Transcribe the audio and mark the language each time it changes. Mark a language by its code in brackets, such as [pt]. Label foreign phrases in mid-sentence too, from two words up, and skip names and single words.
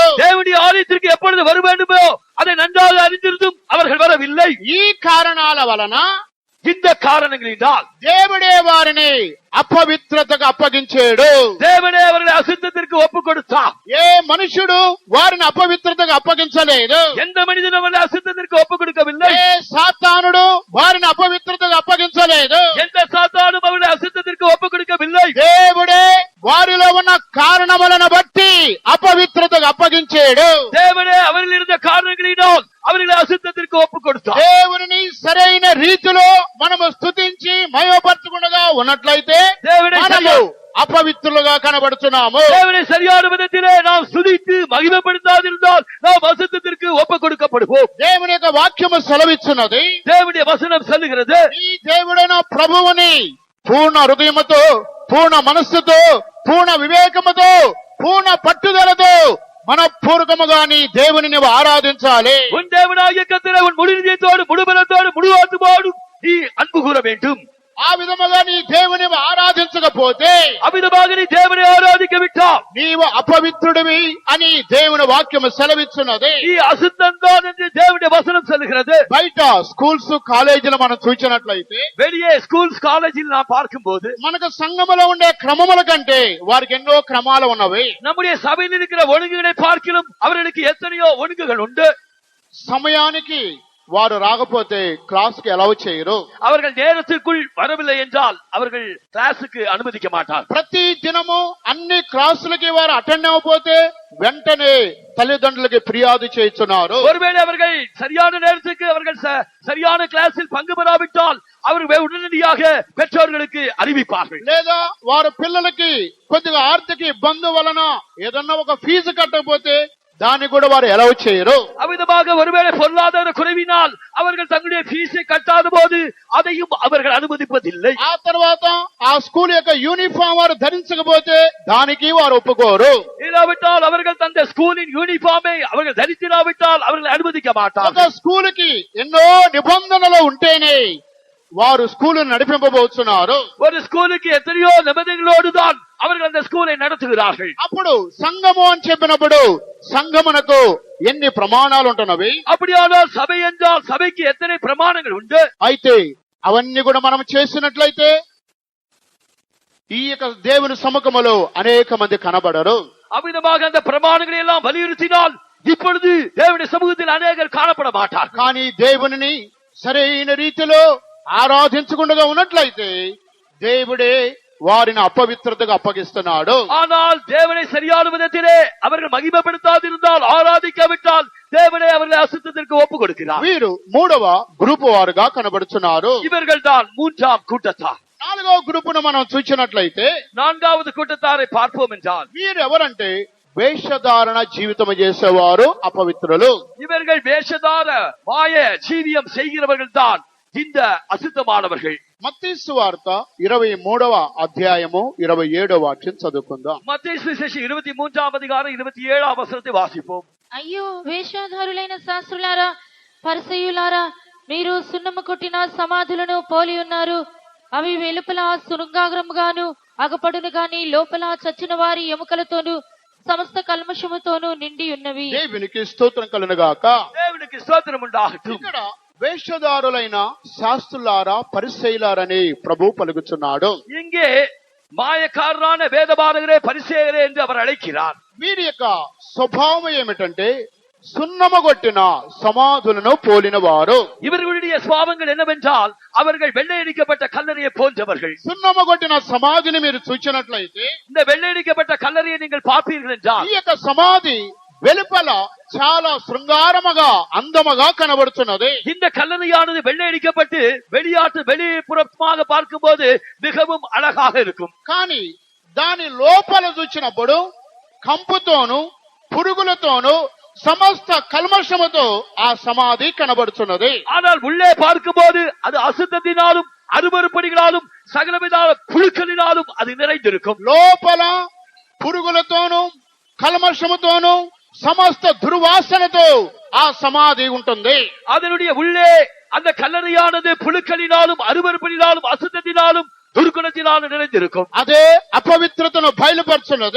[ta] தேவனுடைய ஆலயத்திற்கு எப்பொழுது வர வேண்டுமோ அதை நன்றாக அறிந்திருந்தும் அவர்கள் வரவில்லை. [te] ఈ కారణాల వలన [ta] இந்த காரணங்களினால் [te] దేవుడే వారిని అపవిత్రతకు అప్పగించాడు. [ta] தேவனே அவர்களை அசுத்தத்திற்கு ஒப்பு கொடுத்தார். [te] ఏ మనుషుడు వారిని అపవిత్రతకు అప్పగించలేదు. [ta] எந்த மனிதனும் அவர்களை அசுத்தத்திற்கு ஒப்பு கொடுக்கவில்லை. [te] ఏ సాతానుడు వారిని అపవిత్రతకు అప్పగించలేదు. [ta] எந்த சாத்தானும் அவர்களை அசுத்தத்திற்கு ஒப்பு கொடுக்கவில்லை. [te] దేవుడే వారిలో ఉన్న కారణములను బట్టి అపవిత్రతకు అప్పగించాడు. [ta] தேவனே அவர்கள் இருந்த காரணங்களினால் அவர்களை அசுத்தத்திற்கு ஒப்பு கொடுத்தார். [te] దేవుని సరైన రీతిలో మనము స్తుతించి మహిమపరచకుండా ఉన్నట్లయితే దేవుడే మనము అపవిత్రులుగా కనబడుతున్నాము. [ta] தேவனை சரியான விதத்திலே நாம் சுதித்து மகிமைப்படுத்தாதிருந்தால் நாம் அசுத்தத்திற்கு ஒப்பு கொடுக்கப்படுவோம். [te] దేవుని యొక్క వాక్యము సెలవిస్తున్నది. [ta] தேவனுடைய వசனம் சொல்லுகிறது, [te] ఈ దేవుడైన ప్రభువుని పూర్ణ హృదయముతో, పూర్ణ మనస్సుతో, పూర్ణ వివేకముతో, పూర్ణ పట్టుదలతో మనపూర్వకముగా నీ దేవుని నువ్వు ఆరాధించాలి. [ta] உன் தேவனாகிய கர்த்தரை உன் முழு இதயத்தோடு முழு பலத்தோடு முழு ஆத்துமாவோடு நீ அன்பு கூற வேண்டும். [te] ఆ విధముగా నీ దేవుని ఆరాధించకపోతే [ta] அவ்விதமாக நீ தேவனை ஆராதிக்க விட்டால் [te] నీవు అపవిత్రుడివి అని దేవుని వాక్యము సెలవిస్తున్నది. [ta] நீ அசுத்தந்தான் என்று தேவனுடைய வசனம் சொல்லுகிறது. [te] బయట స్కూల్స్ కాలేజీలు మనం చూసినట్లయితే [ta] வெளியே ஸ்கூல்ஸ் காலேஜில் நாம் பார்க்கும் போது [te] మనకు సంఘములో ఉండే క్రమముల కంటే వారికి ఎన్నో క్రమాలు ఉన్నవి. [ta] நம்முடைய சபையில் இருக்கிற ஒழுங்குகளை பார்க்கிலும் அவர்களுக்கு எத்தனையோ ஒழுங்குகள் உண்டு. [te] సమయానికి వారు రాకపోతే క్లాస్ కి అలౌ చేయరు. [ta] அவர்கள் நேரத்திற்குள் வரவில்லை என்றால் அவர்கள் கிளாஸுக்கு அனுமதிக்க மாட்டார். [te] ప్రతి దినము అన్ని క్లాసులకి వారు అటెండ్ అవ్వకపోతే వెంటనే తల్లిదండ్రులకి ఫిర్యాదు చేస్తున్నారు. [ta] ஒருவேளை அவர்கள் சரியான நேரத்துக்கு அவர்கள் சரியான கிளாஸில் பங்கு பெறாவிட்டால் அவர்கள் உடனடியாக பெற்றோர்களுக்கு அறிவிப்பார்கள். [te] లేదా వారి పిల్లలకి కొద్దిగా ఆర్థిక ఇబ్బంది వలన ఏదన్నా ఒక ఫీజు కట్టకపోతే దాన్ని కూడా వారు అలౌ చేయరు. [ta] அவ்விதமாக ஒருவேளை பொருளாதார குறைவினால் அவர்கள் தங்களுடைய ஃபீஸை கட்டாத போது அதையும் அவர்கள் அனுமதிப்பதில்லை. [te] ఆ తర్వాత ఆ స్కూల్ యొక్క యూనిఫామ్ వారు ధరించకపోతే దానికి వారు ఒప్పుకోరు. [ta] இல்லாவிட்டால் அவர்கள் தந்த ஸ்கூலின் யூனிஃபார்மை அவர்கள் தரித்திராவிட்டால் அவர்கள் அனுமதிக்க ఒక மாட்டார்கள். [te] స్కూల్ కి ఎన్నో నిబంధనలు ఉంటేనే వారు స్కూల్ నడిపింపబోతున్నారు. [ta] ஒரு ஸ்கூலுக்கு எத்தனையோ நிபந்தனைகளோடு தான் அவர்கள் அந்த ஸ்கூலை நடத்துகிறார்கள். [te] అప్పుడు సంఘము అని చెప్పినప్పుడు సంఘమునకు ఎన్ని ప్రమాణాలు ఉంటున్నవి. [ta] அப்படியானால் சபை என்றால் சபைக்கு எத்தனை பிரமாணங்கள் உண்டு. [te] అయితే అవన్నీ కూడా మనం చేసినట్లయితే ఈ యొక్క దేవుని సముఖములో అనేక మంది కనబడరు. [ta] அவ்விதமாக அந்த பிரமாணங்களை எல்லாம் வலியுறுத்தினால் இப்பொழுது தேவனுடைய சமூகத்தில் அநேகர் காணப்பட மாட்டார். [te] కానీ దేవుని సరైన రీతిలో ఆరాధించకుండా ఉన్నట్లయితే దేవుడే వారిని అపవిత్రతకు అప్పగిస్తున్నాడు. [ta] ஆனால் தேவனை சரியான விதத்திலே அவர்கள் மகிமைப்படுத்தாதிருந்தால் ஆராதிக்காவிட்டால் தேவனை அவர்களை அசுத்தத்திற்கு ஒப்பு கொடுக்கிறார். [te] వీరు మూడవ గ్రూపు వారుగా కనబడుతున్నారు. [ta] இவர்கள் தான் மூன்றாம் கூட்டத்தார். [te] నాలుగవ గ్రూపును మనం చూసినట్లయితే [ta] நான்காவது கூட்டத்தாரை பார்ப்போம் என்றால் [te] వీరు ఎవరంటే వేషధారణ జీవితం చేసేవారు అపవిత్రులు. [ta] இவர்கள் வேஷதார மாய ஜீவியம் செய்கிறவர்கள் தான் இந்த அசுத்தமானவர்கள். [te] మత్తయి సువార్త 23వ అధ్యాయము 27వ వాక్యం చదువుకుందాం. [ta] மத்தேயு சுவிசேஷம் 23ஆம் அதிகாரம் 27ஆம் வசனத்தை வாசிப்போம். [te] అయ్యో వేషధారులైన శాస్త్రులారా, పరిసయ్యులారా, మీరు సున్నము కొట్టిన సమాధులను పోలి ఉన్నారు. అవి వెలుపల సురుంగాగ్రముగాను అగపడును గాని లోపల చచ్చిన వారి ఎముకలతోనూ సమస్త కల్మషముతోనూ నిండి ఉన్నవి. దేవునికి స్తోత్రం కలుగుగాక. [ta] தேவனுக்கு ஸ்தோத்திரம் உண்டாகட்டும். [te] ఇక్కడ వేషధారులైన శాస్త్రులారా పరిసయ్యులారని ప్రభు పలుకుతున్నాడు. [ta] இங்கே மாயக்காரரான வேதபாரகரே பரிசேயரே என்று அவர் அழைக்கிறார். [te] వీరి యొక్క స్వభావం ఏమిటంటే సున్నమగొట్టిన సమాధులను పోలిన వారు. [ta] இவர்களுடைய சுவாபங்கள் என்னவென்றால் அவர்கள் வெள்ளையடிக்கப்பட்ட கல்லறையை போன்றவர்கள். [te] సున్నమగొట్టిన సమాధిని మీరు చూసినట్లయితే [ta] இந்த வெள்ளையடிக்கப்பட்ட கல்லறையை நீங்கள் பார்ப்பீர்கள் என்றால் [te] ఈ యొక్క సమాధి వెలుపల చాలా శృంగారముగా అందముగా కనబడుతున్నది. [ta] இந்த கல்லறையானது வெள்ளையடிக்கப்பட்டு வெளிப்புறமாக பார்க்கும்போது மிகவும் அழகாக இருக்கும். [te] కానీ దాని లోపల చూచినప్పుడు కంపుతోను పురుగులతోను సమస్త కల్మషముతో ఆ సమాధి కనబడుతున్నది. [ta] ஆனால் உள்ளே பார்க்கும்போது அது அசுத்தத்தினாலும் அருவருப்படிகளாலும் சகலவிதான புழுக்களினாலும் அது நிறைந்திருக்கும். [te] లోపల పురుగులతోను కల్మషముతోను సమస్త దుర్వాసనతో ఆ సమాధి ఉంటుంది. [ta] அதனுடைய உள்ளே அந்த கல்லறையானது புழுக்களினாலும் அருவருப்படினாலும் அசுத்தத்தினாலும் துர்குணத்தினாலும் நிறைந்திருக்கும். [te] అదే అపవిత్రతను బయలుపరుచున్నది.